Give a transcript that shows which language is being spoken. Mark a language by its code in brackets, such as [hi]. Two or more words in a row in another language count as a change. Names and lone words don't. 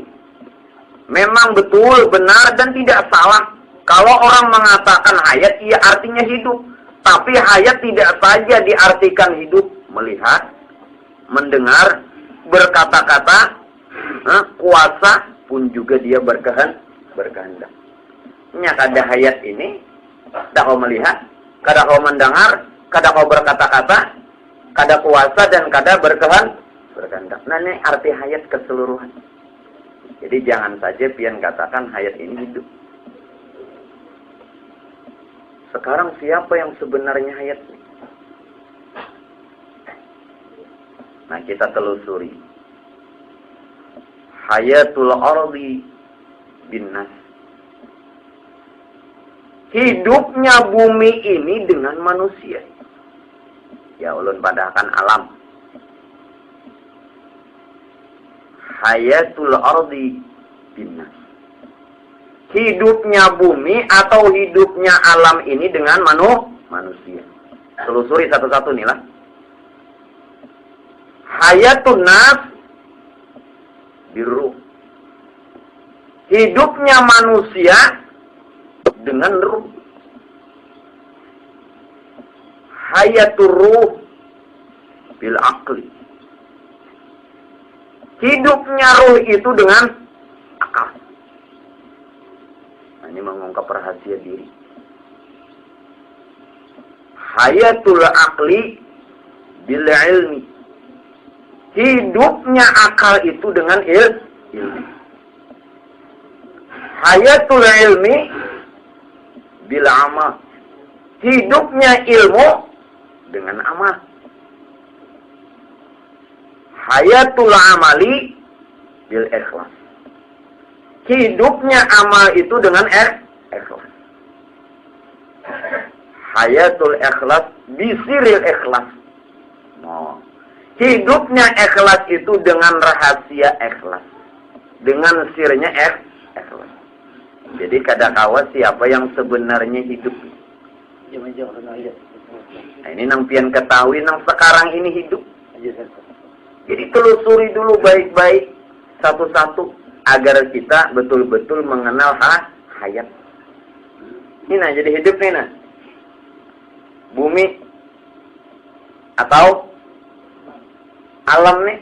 [id] Memang betul, benar dan tidak salah. Kalau orang mengatakan hayat, ia artinya hidup. Tapi hayat tidak saja diartikan hidup. Melihat, mendengar, berkata-kata, kuasa pun juga dia berkehendak. [bjn] Nyak ada hayat ini, kada kau melihat, kada kau mendengar, kada kau berkata-kata, kada kuasa dan kada berkehendak. Nah, ini arti hayat keseluruhan. Jadi jangan saja pian katakan hayat ini hidup. [id] Sekarang siapa yang sebenarnya hayat? Nah, kita telusuri. [ar] حياة الأرض بالناس. [id] Hidupnya bumi ini dengan manusia. [bjn] Ya ulun padahkan alam. [ar] حياة الأرض بالناس. [id] Hidupnya bumi atau hidupnya alam ini dengan manusia. Telusuri satu-satu nih lah. [ar] حياة الناس بالروح. [id] Hidupnya manusia dengan ruh. [ar] حياة الروح بالعقل. [id] Hidupnya ruh itu dengan akal. Nah, ini mengungkap rahasia diri. [ar] حياة العقل بالعلم. [id] Hidupnya akal itu dengan ilmu. [ar] حياة العلم بالعمل. [id] Hidupnya ilmu dengan amal. [ar] حياة العمل بالإخلاص. [id] Hidupnya amal itu dengan ikhlas. [ar] حياة الإخلاص بسر الإخلاص. No. [id] Hidupnya ikhlas itu dengan rahasia ikhlas. Dengan sirnya ikhlas. [bjn] Jadi kadakawa siapa yang sebenarnya hidup. Nah, ini nang pian ketahui nang sekarang ini hidup. [id] Jadi telusuri dulu baik-baik satu-satu agar kita betul-betul mengenal hayat. [bjn] Ini nah jadi hidup nih nah. Bumi atau alam nih.